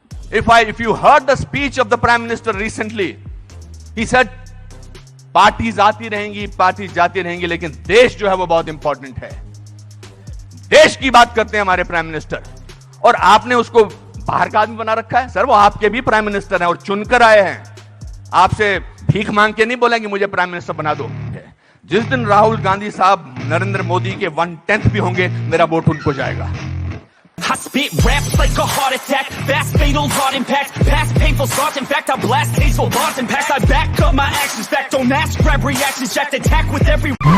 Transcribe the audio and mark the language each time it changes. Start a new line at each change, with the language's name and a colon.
English: If you heard the speech of the Prime Minister recently, he said
Hindi: parties आती रहेंगी, parties जाती रहेंगी, लेकिन देश जो है वो बहुत इंपॉर्टेंट है। देश की बात करते हैं हमारे प्राइम मिनिस्टर, और आपने उसको बाहर का आदमी बना रखा है। सर वो आपके भी प्राइम मिनिस्टर हैं और चुनकर आए हैं, आपसे भीख मांग के नहीं बोलेंगे मुझे प्राइम मिनिस्टर बना दो। जिस दिन राहुल गांधी साहब नरेंद्र मोदी के 1/10 भी होंगे, मेरा वोट उनको जाएगा।
English: I spit raps like a heart attack, fast fatal heart impact, past painful thoughts, in fact I blast tasteful bars and past, I back up my actions, fact don't ask, grab reactions, jacked attack with every